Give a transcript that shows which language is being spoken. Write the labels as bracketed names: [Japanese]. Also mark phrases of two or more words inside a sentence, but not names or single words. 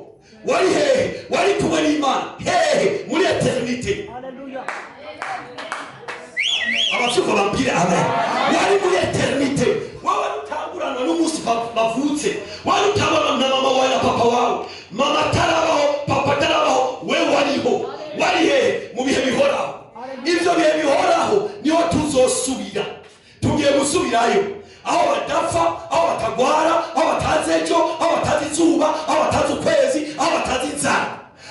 [Rundi] Wari hehe? Wari kumwe n'Imana hehe? Muri eternite. Haleluya. Abasuko bambire amen. Wari muri eternite. Wawe utangurana n'umunsi bavutse, wari utabana na mama wawe na papa wawe, mama tarabaho, papa tarabaho, wewe wariho. Wari hehe? Mu bihe bihoraho. Ivyo bihe bihoraho niho tuzosubira. Tugiye gusubirayo aho badapfa, aho batagwara, aho batazi ejo, aho batazi izuba, aho batazi ukwezi, aho batazi inzara.